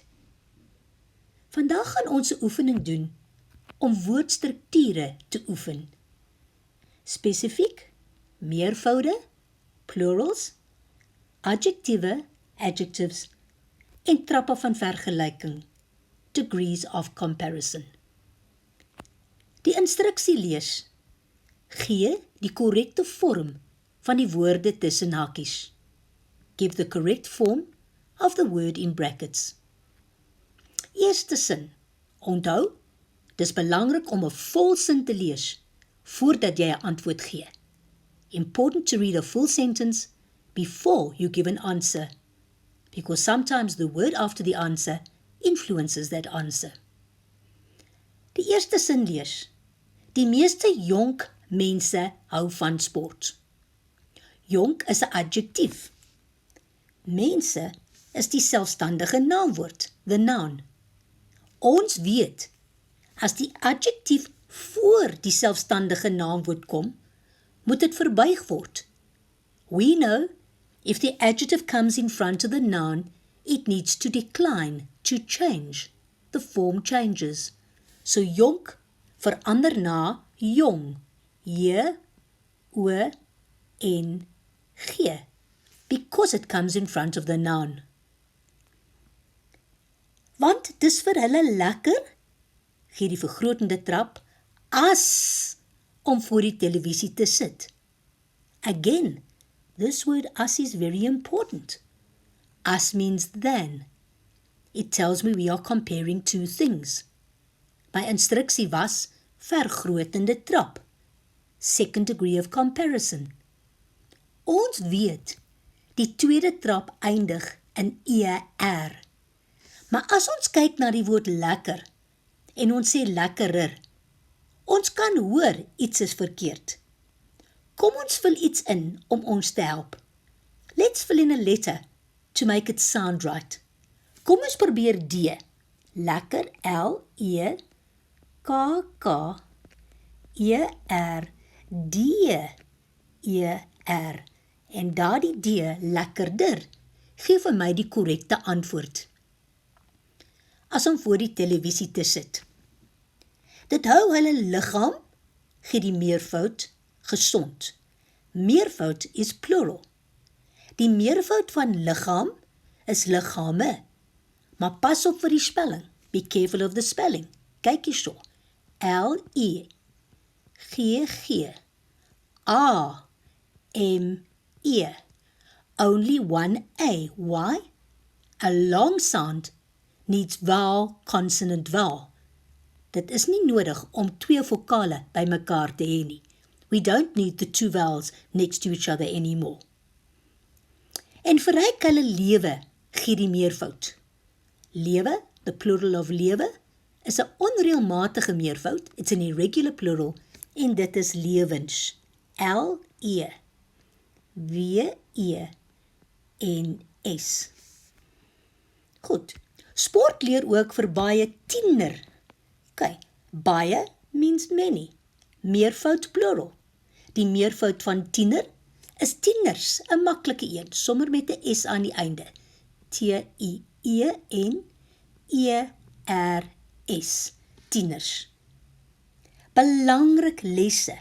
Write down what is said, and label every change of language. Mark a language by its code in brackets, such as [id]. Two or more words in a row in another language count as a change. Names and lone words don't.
[af] Vandag gaan ons 'n oefening doen om woordstrukture te oefen. Spesifiek, meervoude, plurals, adjektiewe, adjectives en trappe van vergelyking, [en] degrees of comparison. [af] Die instruksie lees: gee die korrekte vorm van die woorde tussen hakies. [en] Give the correct form of the word in brackets. [af] Eerste sin. Onthou, dis belangrik om 'n volsin te lees voordat jy 'n antwoord gee. [en] Important to read a full sentence before you give an answer, because sometimes the word after the answer influences that answer. [af] Die eerste sin lees: die meeste jonk mense hou van sport. Jonk is 'n adjektief. Mense is die selfstandige naamwoord, [en] the noun. [af] Ons weet, as die adjektief voor die selfstandige naamwoord kom, moet dit verbuig word. [en] We know, if the adjective comes in front of the noun, it needs to decline, to change. The form changes. So [af] jonk verander na jong, [en] J, O, N, G, because it comes in front of the noun. [af] Want dis vir hulle lekker, gee die vergrotende trap, as om voor die televisie te sit. [en] Again, this word as is very important. As means than. It tells me we are comparing two things. [af] My instruksie was vergrotende trap. [en] Second degree of comparison. [af] Ons weet, die tweede trap eindig in ER. Maar as ons kyk na die woord lekker, en ons sê lekkerer, ons kan hoor iets is verkeerd. Kom ons vul iets in om ons te help. [en] Let's fill in a letter to make it sound right. [af] Kom ons probeer D. Lekker, L-E, K-K, E-R, D-E-R. En daardie D, lekkerder, gee vir my die korrekte antwoord. As om voor die televisie te sit. Dit hou hulle liggaam, gee die meervoud, gesond. Meervoud is plural. Die meervoud van liggaam is liggame. Maar pas op vir die spelling. [en] Be careful of the spelling. [af] Kyk hierso. L-E, G-G, A-M-E. [en] Only one A. Why? A long sound needs vowel, consonant, vowel. [af] Dit is nie nodig om twee vokale by mekaar te hê nie. [en] We don't need the two vowels next to each other anymore. [af] En verryk hulle lewe, gee die meervoud. Lewe, [en] the plural of lewe, is [af] 'n onreëlmatige meervoud. [en] It's an irregular plural, [af] en dit is lewens. L-E, W-E-N-S. Goed. Sport leer ook vir baie tiener. [en] Okay, baie means many. [af] Meervoud plural. Die meervoud van tiener is tieners, 'n maklike een, sommer met 'n S aan die einde. T-I-E-N-E-R-S. Tieners. Belangrik lesse.